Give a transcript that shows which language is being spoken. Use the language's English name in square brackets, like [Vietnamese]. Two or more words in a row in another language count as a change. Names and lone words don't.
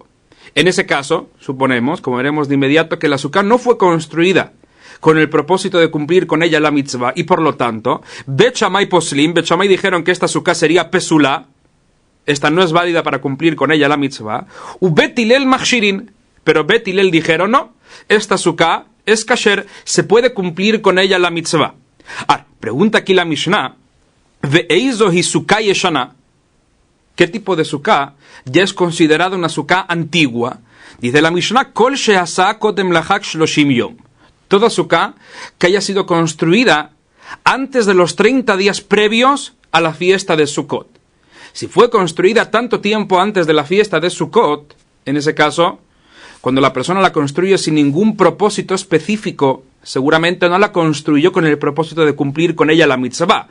[Spanish] En ese caso, suponemos, como veremos de inmediato, que la Sukkah no fue construida con el propósito de cumplir con ella la mitzvah, y por lo tanto, [Hebrew] בית שמאי פוסלים, [Spanish] Bet Shammai dijeron que esta Sukkah sería pesulá, esta no es válida para cumplir con ella la mitzvah, [Hebrew] ובית הלל מכשירין, [Spanish] pero Bet Hillel dijeron no, esta Sukkah es kasher, se puede cumplir con ella la mitzvah. Pregunta aquí la Mishnah, [Hebrew] ואיזו היא סוכה ישנה, [Spanish] ¿qué tipo de Sukkah ya es considerada una Sukkah antigua? Dice la Mishnah, [Hebrew] כל שעשאה קודם לחג שלושים יום, [Spanish] toda Sukkah que haya sido construida antes de los 30 días previos a la fiesta de Sukkot. Si fue construida tanto tiempo antes de la fiesta de Sukkot, en ese caso, cuando la persona la construye sin ningún propósito específico, seguramente no la construyó con el propósito de cumplir con ella la mitzvah.